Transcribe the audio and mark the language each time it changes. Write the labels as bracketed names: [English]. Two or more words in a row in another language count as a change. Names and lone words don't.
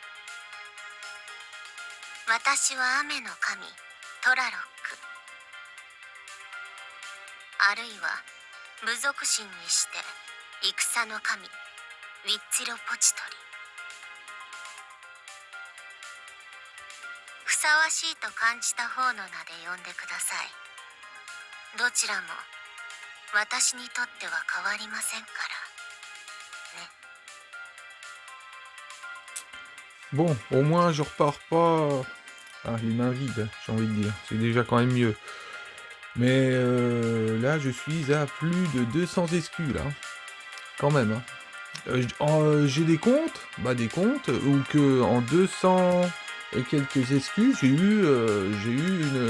[Japanese] 私は雨の神トラロック、あるいは部族神にして戦の神ウィッツィロポチトリ。ふさわしいと感じた方の名で呼んでください。どちらも私にとっては変わりませんからね。 [French] Bon, au moins je repars pas les mains vides, j'ai envie de dire. C'est déjà quand même mieux. Mais là, je suis à plus de 200 SQ, là. Quand même. Hein. J'ai des comptes, des comptes, où que en 200 et quelques SQ, j'ai eu une...